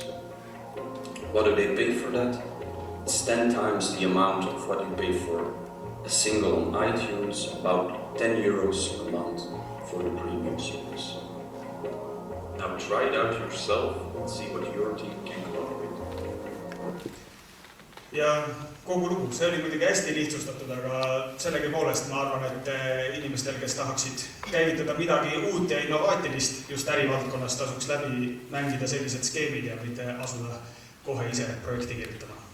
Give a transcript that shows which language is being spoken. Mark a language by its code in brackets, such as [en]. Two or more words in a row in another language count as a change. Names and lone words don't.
[en] What do they pay for that? It's 10 times the amount of what you pay for a single on iTunes, about 10 euros a month for the premium service. Now try it out yourself and see what your team can come up with. [et] Ja kogu lugu, see oli muidugi hästi lihtsustatud, aga sellegi poolest ma arvan, et inimestel, kes tahaksid käivitada midagi uut ja innovaatilist just ärivaldkonnas, tasuks läbi mängida sellised skeemid ja mitte asuda kohe ise projekti kirjutama.